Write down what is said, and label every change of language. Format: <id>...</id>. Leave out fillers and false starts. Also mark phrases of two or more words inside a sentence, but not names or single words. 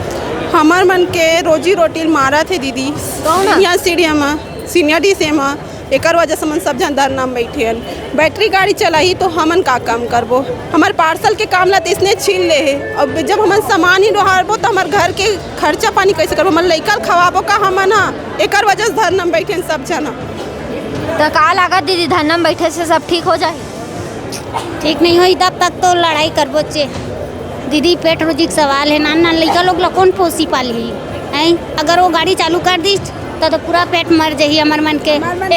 <hne>हमार मन के रोजी रोटी मारा थे दीदी। यहाँ सीढ़िया में सीनियर डीसीएम एकर वजह से मन सब जन धरना में बैठे। बैटरी गाड़ी चलाई तो हमन का काम करबो। हमार पार्सल के काम ला इसने छीन ले है। अब जब हमन सामान ही डोहारबो तो हमार घर के खर्चा पानी कैसे करबो, हमन लइका खवाबो का हमन एकर वजह से धरना में बैठे सब जना। तो का लागत दीदी धरना में बैठे से सब ठीक हो जाए? ठीक नहीं हुई तब तक तो लड़ाई करबो चे दीदी। पेट रोजी का सवाल है। नाना लड़का लोग ला कौन पोसी पाली है। अगर वो गाड़ी चालू कर दी तो पूरा पेट मर जाही हमार मन के।</hne>